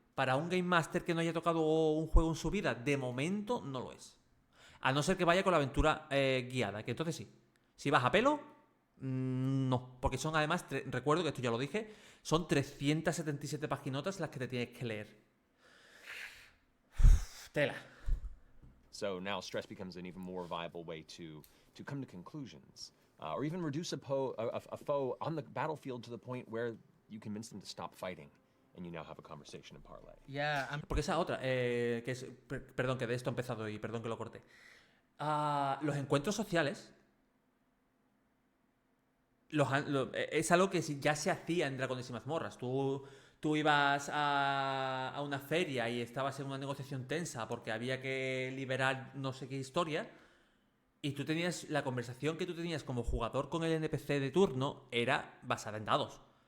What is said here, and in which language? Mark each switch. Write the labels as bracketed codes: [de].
[es] Para un Game Master que no haya tocado un juego en su vida, de momento no lo es. A no ser que vaya con la aventura guiada, que entonces sí. Si vas a pelo, no. Porque son además, recuerdo que esto ya lo dije, son 377 paginotas las que te tienes que leer. Tela. [en] So now stress becomes an even more viable way to come to conclusions, or even reduce a foe on the battlefield to the point where you convince them to stop fighting, and you now have a conversation in parlay. Yeah, [es] Porque esa otra, que es, perdón que de esto he empezado y perdón que lo corté. Los encuentros sociales es algo que ya se hacía en Dragones y Mazmorras. Tú ibas a una feria y estabas en una negociación tensa porque había que liberar no sé qué historia, y tú tenías la conversación que tú tenías como jugador con el NPC de turno era basada en dados.